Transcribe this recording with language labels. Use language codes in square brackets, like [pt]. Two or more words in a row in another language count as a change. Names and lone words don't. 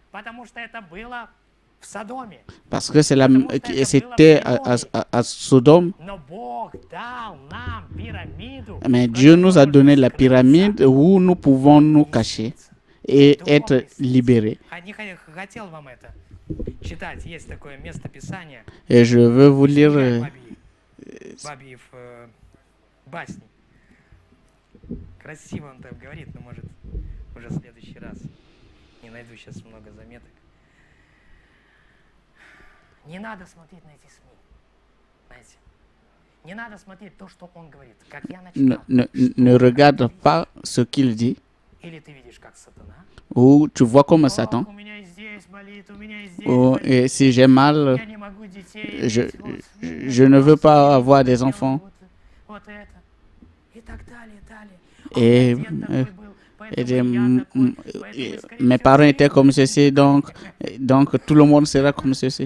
[fr] Parce que c'était à Sodome. Mais Dieu nous a donné la pyramide où nous pouvons nous cacher et être libérés. Et je veux vous lire [ru] Красиво он там говорит, но может уже в следующий раз. Не найду сейчас много заметок. Не надо смотреть на эти СМИ. Знаете? Не надо смотреть то, что он говорит. Как я начинал. [fr] Ne regarde pas ce qu'il dit. [ru] Или ты видишь, как сатана. [fr] Ou tu vois comme Satan. Ou et si j'ai mal, je ne veux pas avoir des enfants. Et mes parents étaient comme ceci, donc tout le monde sera comme ceci.